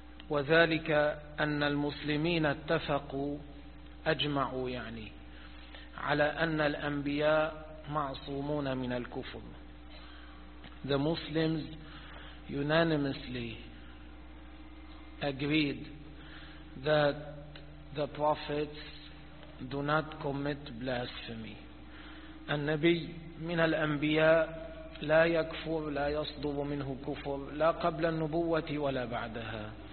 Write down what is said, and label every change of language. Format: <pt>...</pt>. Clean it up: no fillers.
<ar>وذلك أن المسلمين اتفقوا أجمعوا يعني على أن الأنبياء معصومون من الكفر.</ar> <en>The Muslims unanimously agreed that the prophets do not commit blasphemy.</en> <ar>النبي من الأنبياء لا يكفر، لا يصدر منه كفر، لا قبل النبوة ولا بعدها.</ar>